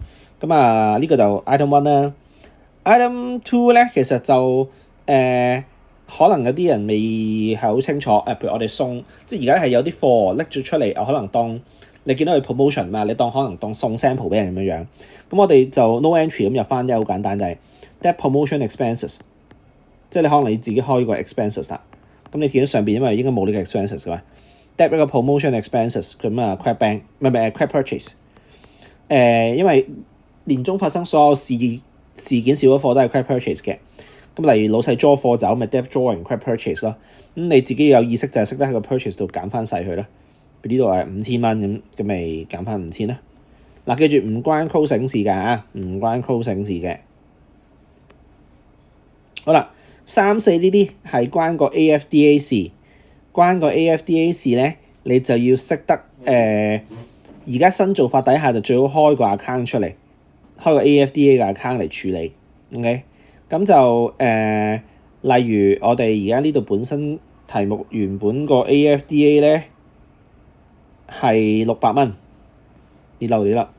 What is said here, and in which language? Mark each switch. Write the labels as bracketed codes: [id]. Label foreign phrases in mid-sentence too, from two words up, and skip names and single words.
[yue] 咁啊，呢個就 [en] item one [yue] 啦。 [en] item two [yue] 咧，其實就可能有啲人未係好清楚，譬如我哋送，即係而家係有啲貨拎咗出嚟，可能當你見到佢 promotion 嘛，你可能當送 sample 俾人咁樣樣。咁我哋就 [en] no entry [yue] 咁入翻，即係好簡單，就係 [en] debt promotion expenses， [yue] 即係你可能你自己開個 expenses 啦。咁你見到上邊因為應該冇呢個 expenses 嘅嘛 ，debt 一個 [en] promotion expenses [yue] 咁啊 [en] credit bank [yue] 唔係 [en] credit purchase。 [yue] 因為年中發生所有事件少咗貨都係 [en] credit purchase [yue] 嘅。咁例如老細 draw 貨走，咪 [en] debt drawing credit purchase [yue] 咯。咁你自己有意識就係識得喺個 purchase 度減翻細佢啦。呢度係5000蚊咁咪減翻5000啦。嗱，記住唔關 closing 事㗎嚇，唔關 closing 事嘅。好啦，3、4呢啲係關個 AFDA 事，關個 AFDA 事咧，你就要識得而家新做法底下就最好開個 account 出嚟，開個 AFDA 嘅 account 嚟處理。OK， 咁就例如我哋而家呢度本身題目原本個 AFDA 咧係600蚊，你漏咗啦。